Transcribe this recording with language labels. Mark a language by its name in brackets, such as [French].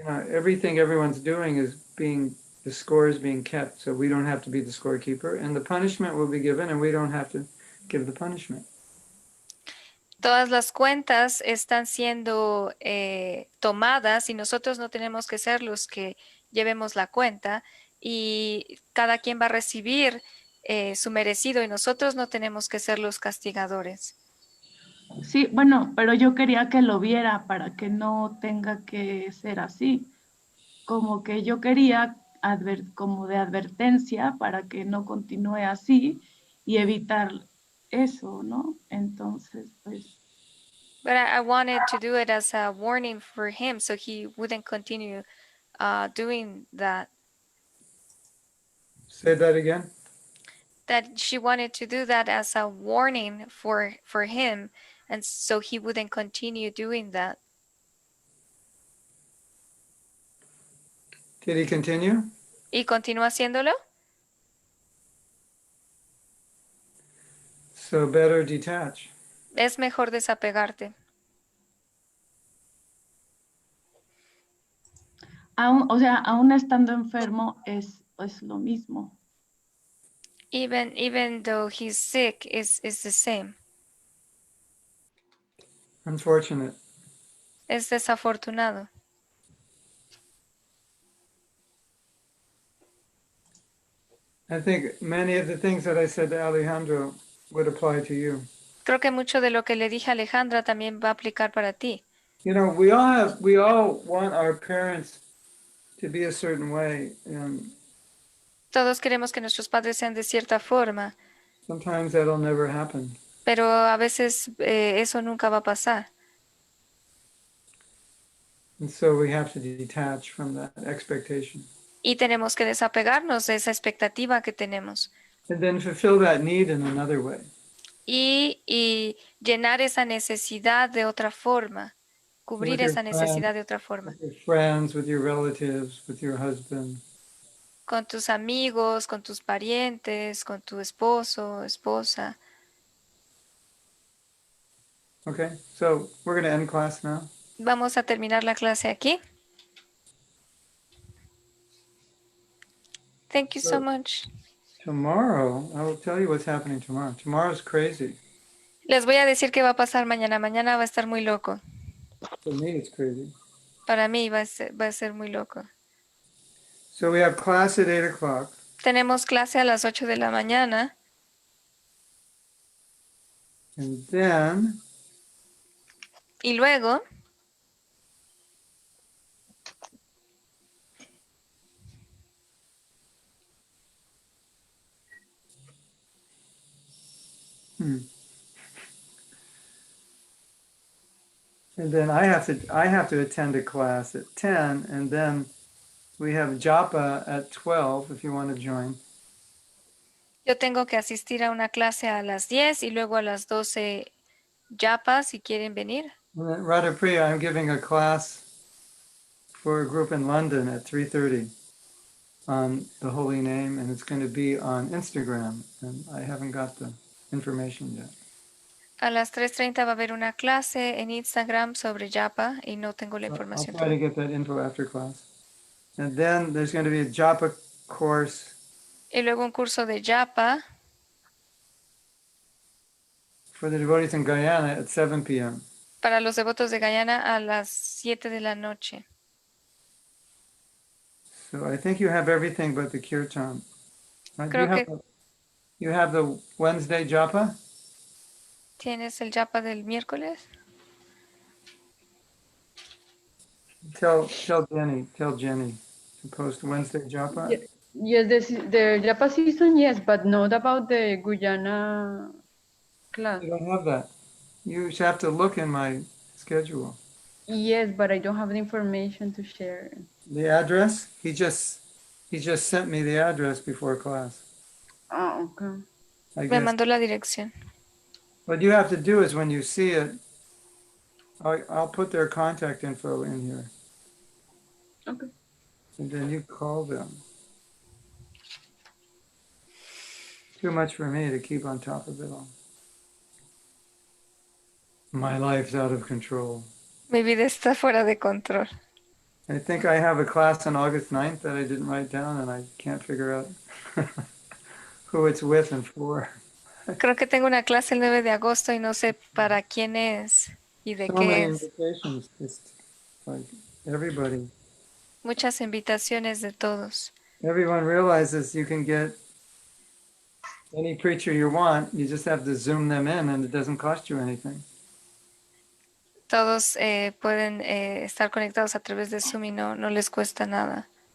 [English] everything everyone's doing the score is being kept, so we don't have to be the scorekeeper, and the punishment will be given, and we don't have to give the punishment. [Spanish] Todas las cuentas están siendo tomadas y nosotros no tenemos que ser los que llevemos la cuenta y cada quien va a recibir su merecido y nosotros no tenemos que ser los castigadores. Sí, bueno, pero yo quería que lo viera para que no tenga que ser así. Como que yo quería como de advertencia para que no continúe así y evitar eso, ¿no? Entonces, pues, [English] But I wanted to do it as a warning for him so he wouldn't continue doing that. Say that again. That she wanted to do that as a warning for him and so he wouldn't continue doing that. Did he continue? [Spanish] ¿Y continúa haciéndolo? [English] So better detach. [Spanish] Es mejor desapegarte. aún estando enfermo es lo mismo. [English] Even though he's sick, is the same. Unfortunate. [Spanish] Es desafortunado. [English] I think many of the things that I said to Alejandro would apply to you. [Spanish] Creo que mucho de lo que le dije a Alejandra también va a aplicar para ti. [English] You know, we all want our parents to be a certain way, and [Spanish] Todos queremos que nuestros padres sean de cierta forma, [English] sometimes that'll never happen. [Spanish] pero a veces eso nunca va a pasar. [English] And so we have to detach from that expectation. [Spanish] Y tenemos que desapegarnos de esa expectativa que tenemos [English] And then fulfill that need in another way. [Spanish] y llenar esa necesidad de otra forma, cubrir [English] your [Spanish] esa necesidad de otra forma, [English] With your friends, with your relatives, with your husband. [Spanish] con tus amigos, con tus parientes, con tu esposo, esposa. [English] Okay, so we're going to end class now. [Spanish] Vamos a terminar la clase aquí. [English] Thank you so much. Tomorrow, I will tell you what's happening tomorrow. Tomorrow's crazy. [Spanish] Les voy a decir qué va a pasar mañana. Mañana va a estar muy loco. [English] For me, it's crazy. [Spanish] Para mí va a ser muy loco. [English] So we have class at 8 o'clock. [Spanish] Tenemos clase a las 8 de la mañana [English] And then [Spanish] y luego [English] and then I have to attend a class at 10, and then we have japa at 12 if you want to join. [Spanish] yo tengo que asistir a una clase a las 10 y luego a las 12 yapa si quieren venir. [English] And then Radhapriya, I'm giving a class for a group in London at 3:30 on the holy name, and it's going to be on Instagram, and I haven't got the information yet. [Spanish] A las 3:30 va a haber una clase en Instagram sobre yapa y no tengo la [English] I'll [Spanish] información. [English] try to get that info after class. And then there's going to be a japa course [Spanish] Y luego un curso de yapa [English] for the devotees in Guyana at 7 p.m. [Spanish] para los devotos de Guyana a las 7 de la noche. [English] So I think you have everything but the kirtan. Right? [Spanish] Creo que [English] You have the Wednesday japa? [Spanish] tienes el yapa del miércoles. [English] Tell Jenny to post Wednesday japa. Yeah. Yes, the Japa season, yes, but not about the Guyana class. You don't have that. You have to look in my schedule. Yes, but I don't have the information to share. The address? He just sent me the address before class. Oh, okay. I [Spanish] Me [English] guess. [Spanish] mandó la dirección. [English] What you have to do is when you see it, I'll put their contact info in here. Okay. And then you call them. Too much for me to keep on top of it all. My life's out of control. [Spanish] Mi vida está fuera de control. [English] I think I have a class on August 9th that I didn't write down, and I can't figure out who it's with and for. [Spanish] Creo que tengo una clase el 9 de agosto y no sé para quién es y de [English] So [Spanish] qué [English] many [Spanish] es. [English] invitations, just like everybody. [Spanish] Muchas invitaciones de todos. [English] Everyone realizes you can get any preacher you want. You just have to zoom them in, and it doesn't cost you anything. [Spanish] Todos pueden estar conectados a través de Zoom y no les cuesta nada.